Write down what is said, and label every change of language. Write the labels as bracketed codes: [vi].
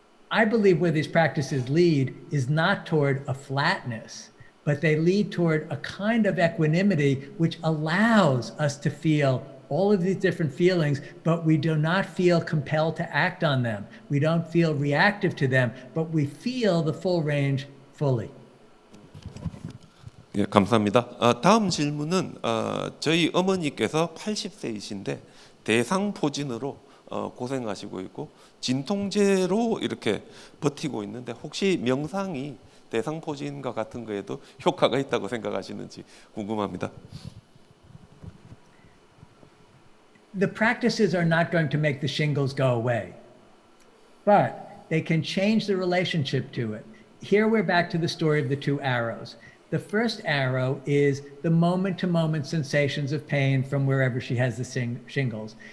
[en] I believe where these practices lead is not toward a flatness, but they lead toward a kind of equanimity which allows us to feel all of these different feelings, but we do not feel compelled to act on them. We don't feel reactive to them, but we feel the full range fully. [ko] 예, 감사합니다. 다음 질문은 저희 어머니께서 80세이신데 대상포진으로 고생하시고 있고 진통제로 이렇게 버티고 있는데 혹시 명상이 대상포진과 같은 거에도 효과가 있다고 생각하시는지 궁금합니다. [en] The practices are not going to make the shingles go away, but they can change the relationship to it. Here we're back to the story of the two arrows. The first arrow is the moment-to-moment sensations of pain from wherever she has the shingles.